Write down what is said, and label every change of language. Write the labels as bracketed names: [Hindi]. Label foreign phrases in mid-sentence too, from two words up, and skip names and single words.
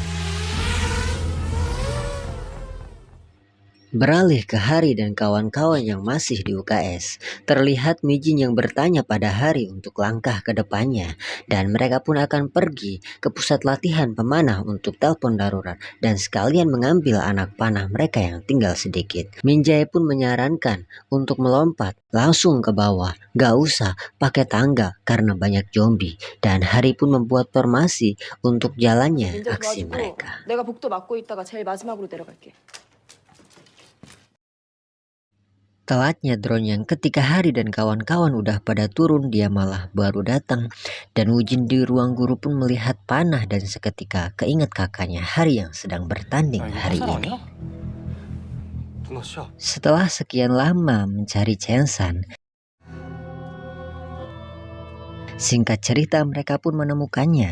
[Indonesian] Beralih ke Hari dan kawan-kawan yang masih di UKS, terlihat Mijin yang bertanya pada Hari untuk langkah ke depannya, dan mereka pun akan pergi ke pusat latihan pemanah untuk telepon darurat dan sekalian mengambil anak panah mereka yang tinggal sedikit. Minjae pun menyarankan untuk melompat langsung ke bawah, gak usah pakai tangga karena banyak zombie, dan Hari pun membuat formasi untuk jalannya [Korean] 민재 [Indonesian] aksi [Korean] 도와주고 [Indonesian] mereka. [Korean] 내가 복도 막고 있다가 제일 마지막으로 내려갈게. [Indonesian] Telatnya drone yang ketika Hari dan kawan-kawan udah pada turun, dia malah baru datang. Dan Wujin di ruang guru pun melihat panah dan seketika keinget kakaknya Hari yang sedang bertanding hari ini. Setelah sekian lama mencari Chang San, singkat cerita mereka pun menemukannya.